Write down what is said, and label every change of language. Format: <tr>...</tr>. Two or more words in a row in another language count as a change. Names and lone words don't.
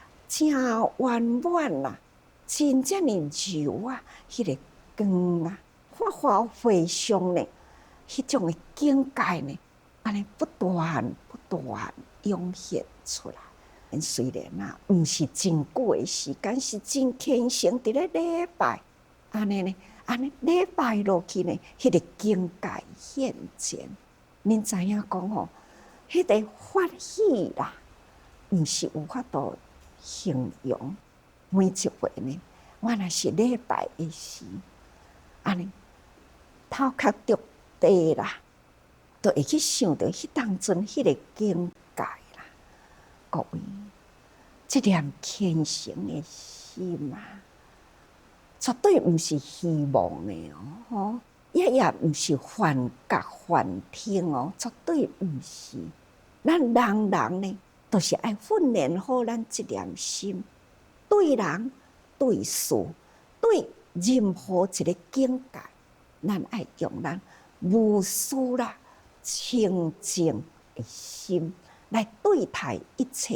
<nan>真圆满啦，真正的柔啊，迄个光啊，发发回上呢，迄种的境界呢，安尼不断涌现出来。虽然啊，毋是真久的时间，是真虔诚，伫咧礼拜，安尼礼拜落去呢，迄个境界现前。恁知影讲吼，迄个欢喜啦，毋是有法度形容。每一回呢，我若是礼拜的时，安尼头壳着地啦，就会去想到迄当阵迄个境界啦。各位，这念虔诚的心啊，绝对毋是虚妄的哦，也毋是幻觉幻听哦，绝对毋是。咱人呢，都是爱训练好咱这念心，对人、对事、对任何一个境界，咱爱用咱无私啦、清净的心来对待一切。</nan>